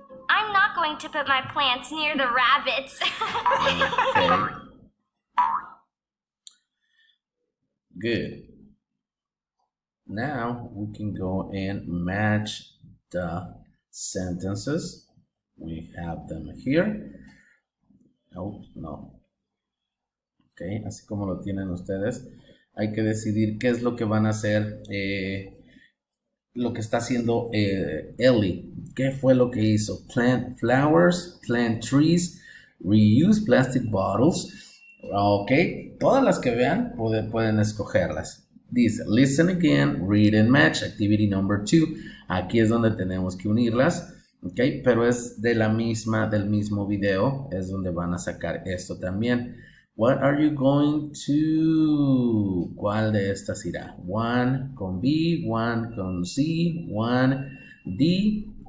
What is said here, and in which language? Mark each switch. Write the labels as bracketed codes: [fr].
[en] I'm not going to put my plants near the rabbits. Okay. Good. Now we can go and match the sentences. We have them here. Oh, no. [es] Ok, así como lo tienen ustedes. Hay que decidir qué es lo que van a hacer, lo que está haciendo Ellie. ¿Qué fue lo que hizo? [en] Plant flowers, plant trees, reuse plastic bottles. [es] Ok, todas las que vean pueden escogerlas. [en] Dice, listen again, read and match, activity number 2. [es] Aquí es donde tenemos que unirlas. Ok, pero es del mismo video, es donde van a sacar esto también. [en] What are you going to? [es] ¿Cuál de estas irá? [en] One con B, one con C, one D.